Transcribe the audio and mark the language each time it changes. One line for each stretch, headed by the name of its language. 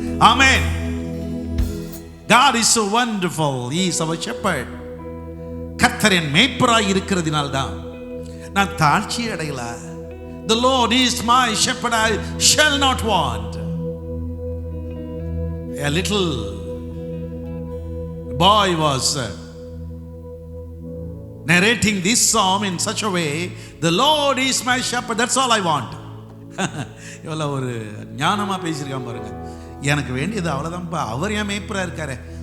English: Amen. God is so wonderful. He is our shepherd.
Tamil: கர்த்தரின் மேய்ப்பராய் இருக்கிறதினால் தான் நான் தாழ்ச்சி அடையல.
English: The Lord is my shepherd, I shall not want. A little boy was narrating this psalm in such a way, the Lord is my shepherd, that's all I want.
Tamil: எவ்வளவு ஒரு ஞானமா பேசியிருக்கான் பாருங்க. எனக்கு வேண்டியது அவ்வளவுதான்ப்பா, அவர் என் மேய்ப்பரா இருக்காரு.